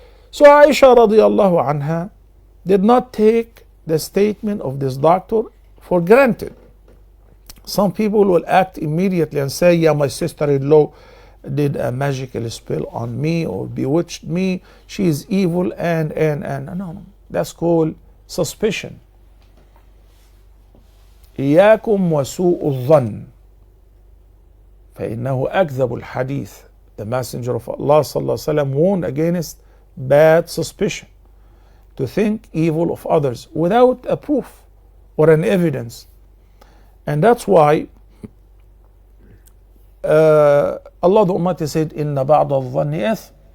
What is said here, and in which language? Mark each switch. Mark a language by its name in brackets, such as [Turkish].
[English] So Aisha radiallahu anha did not take the statement of this doctor for granted. Some people will act immediately and say, yeah, my sister-in-law did a magical spell on me or bewitched me, she is evil and no, that's called suspicion. [Arabic] إياكم وسوء الظن فإنه أكذب الحديث. [English] The Messenger of Allah [Arabic] صلى الله عليه وسلم [English] warned against bad suspicion, to think evil of others without a proof or an evidence. And that's why Allah the Almighty said, [Arabic] إِنَّ بَعْضَ الظَّنِّ إِثْمٍ.